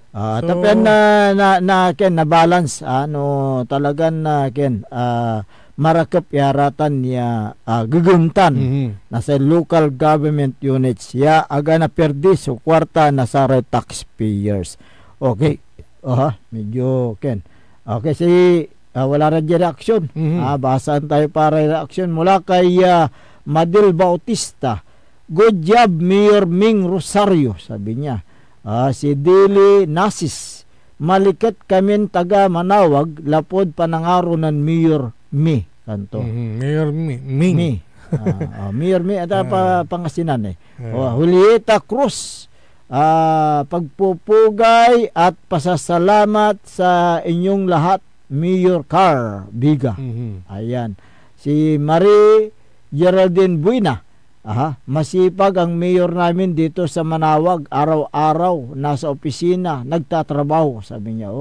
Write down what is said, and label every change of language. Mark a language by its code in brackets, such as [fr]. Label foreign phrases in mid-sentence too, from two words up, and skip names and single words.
[pag] Tapi na balance talagang marakap yaratan niya guguntan nasa [en] local government units [pag] ya aga na perdi so kwarta nasa taxpayers. [tl] Okay. Medyo okay, si wala rin reaction. Basahan tayo para reaction mula kay Madil Bautista. [en] Good job, [tl] Mayor Ming Rosario, sabi niya. [pag] Si Dili Nasis, malikat kami taga Manawag, lapod panangaro ng Mayor Mi. Kanto. Mayor Ming. Mayor Mi, [tl] at Pangasinan Julieta Cruz, pagpupugay at pasasalamat sa inyong lahat, Mayor Carl Biga. Ayan. Si Marie Geraldine Buena, masipag ang mayor namin dito sa Manawag, araw-araw nasa opisina nagtatrabaho, sabi niya.